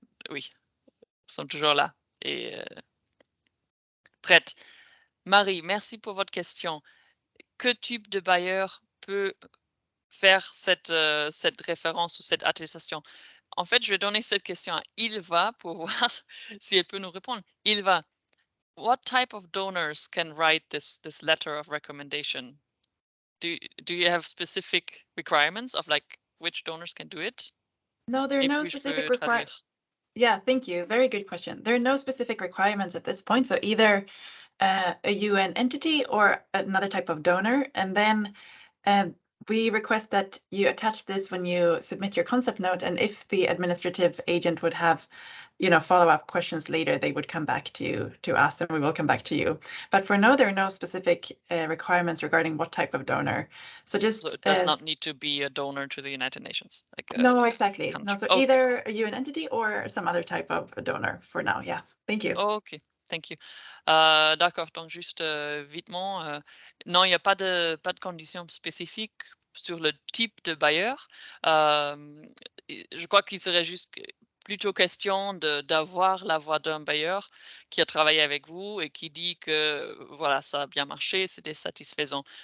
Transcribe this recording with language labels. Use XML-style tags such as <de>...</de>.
<fr>Oui, nous sommes toujours là et prête. Marie, merci pour votre question. Que type de bailleur peut faire cette référence ou cette attestation? En fait, je vais donner cette question à Ilva pour voir si elle peut nous répondre.</fr> <en>Ilva, what type of donors can write this letter of recommendation? Do you have specific requirements of like which donors can do it? No, there are no specific requirements. Yeah, thank you. Very good question. There are no specific requirements at this point. So either a UN entity or another type of donor. And then we request that you attach this when you submit your concept note. And if the administrative agent would have, follow-up questions later, they would come back to us and we will come back to you. But for now, there are no specific requirements regarding what type of donor. So it does not need to be a donor to the United Nations. No, exactly. No, so either a UN entity or some other type of donor for now. Yeah, thank you. Ok, thank you.</en> <fr>D'accord, donc juste vitement, non, il n'y a pas de conditions spécifiques sur le type de bailleur. Je crois qu'il serait juste plutôt question d'avoir la voix d'un bailleur qui a travaillé avec vous et qui dit que voilà, ça a bien marché, c'était satisfaisant.</fr>